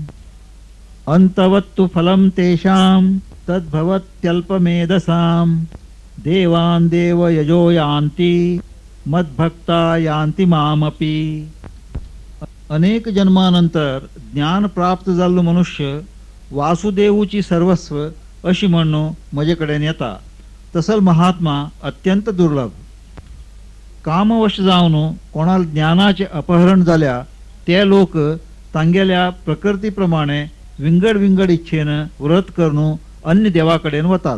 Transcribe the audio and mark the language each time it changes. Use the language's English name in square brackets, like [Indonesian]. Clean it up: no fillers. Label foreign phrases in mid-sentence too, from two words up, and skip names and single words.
[Sanskrit] अन्तवत्तु फलं तेषां तद्भवत्यल्पमेधसां देवान देव यजो यान्ति मद्भक्ता यान्ति मामपि. [Konkani] अनेक जन्मानंतर ज्ञान प्राप्त जाल्लो मनुष्य वासुदेवची सर्वस्व अशी म्हणून म्हजे कडेन येता. तसल महात्मा अत्यंत दुर्लभ. कामवश जावन कोणाल ज्ञानाचे अपहरण जाल्या ते लोक तांगेल्या प्रकृती प्रमाणे विंगड विंगड इच्छेन व्रत करून अन्य देवाकडेन वतात.